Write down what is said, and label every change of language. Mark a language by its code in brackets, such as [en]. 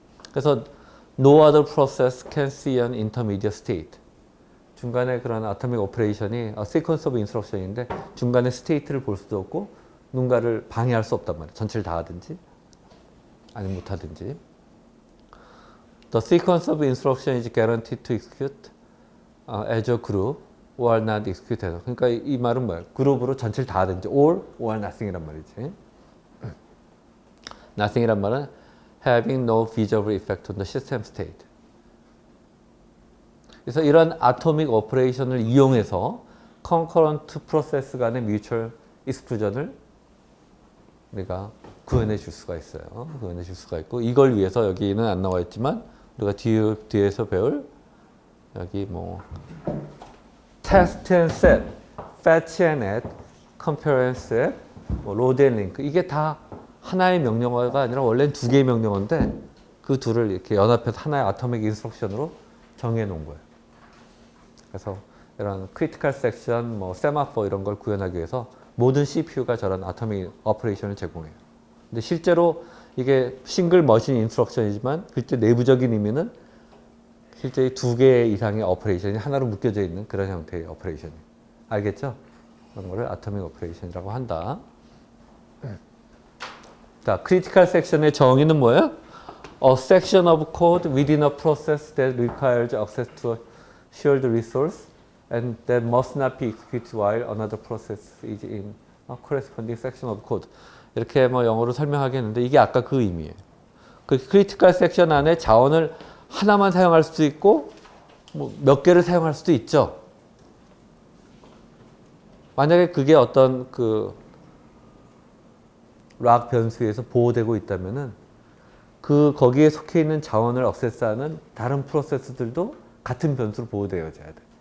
[ko] 그래서 [en] no other process can see an intermediate state. [ko] 중간에 그런 아토믹 오퍼레이션이 [en] sequence of instruction [ko] 인데 중간에 스테이트를 볼 수도 없고 누군가를 방해할 수 없단 말이에요. 전체를 다 하든지 아니면 못 하든지. [en] The sequence of instruction is guaranteed to execute as a group or not execute [ko] 해서. 그러니까 이 말은 뭐예요? 그룹으로 전체를 다 하든지 [en] or nothing [ko] 이란 말이지. [en] nothing이란 [ko] 말은 [en] having no visible effect on the system state. [ko] 그래서 이런 아토믹 오퍼레이션을 이용해서 concurrent 프로세스 간의 mutual exclusion을 우리가 구현해 줄 수가 있어요. 구현해 줄 수가 있고 이걸 위해서 여기는 안 나와 있지만 우리가 뒤에서 배울 여기 뭐 test and set, fetch and add, compare and set, 뭐 load and link 이게 다 하나의 명령어가 아니라 원래는 두 개의 명령어인데 그 둘을 이렇게 연합해서 하나의 아토믹 인스트럭션으로 정해 놓은 거예요. 그래서 이런 크리티컬 섹션, 뭐 세마포 이런 걸 구현하기 위해서 모든 CPU가 저런 아토믹 오퍼레이션을 제공해요. 근데 실제로 이게 싱글 머신 인스트럭션이지만 실제 내부적인 의미는 실제 두 개 이상의 오퍼레이션이 하나로 묶여져 있는 그런 형태의 오퍼레이션이에요. 알겠죠? 그런 거를 아토믹 오퍼레이션이라고 한다. 자, 크리티컬 섹션의 정의는 뭐예요? [en] A section of code within a process that requires access to a shared resource and that must not be executed while another process is in a corresponding section of code. [ko] 이렇게 뭐 영어로 설명하겠는데 이게 아까 그 의미예요. 그 크리티컬 섹션 안에 자원을 하나만 사용할 수도 있고 뭐 몇 개를 사용할 수도 있죠. 만약에 그게 어떤 그 락 변수에서 보호되고 있다면은 거기에 속해 있는 자원을 액세스하는 다른 프로세스들도 같은 변수로 보호되어져야 돼.